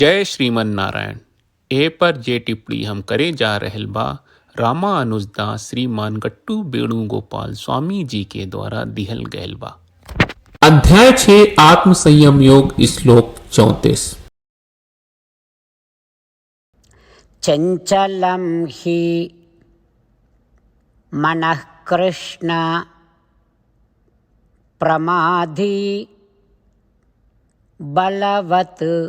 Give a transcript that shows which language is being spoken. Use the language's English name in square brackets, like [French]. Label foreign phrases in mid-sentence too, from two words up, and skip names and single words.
[Sanskrit] जय श्रीमन नारायण। [Bhojpuri] ए पर जे टिप्पणी हम करे जा रहल बा रामानुजदास श्रीमान गट्टू वेणुगोपाल स्वामी जी के द्वारा दिहल गयल बा। अध्याय 6 आत्म संयम योग श्लोक 34। [Sanskrit] चंचलं हि मनः कृष्ण प्रमादी बलवत्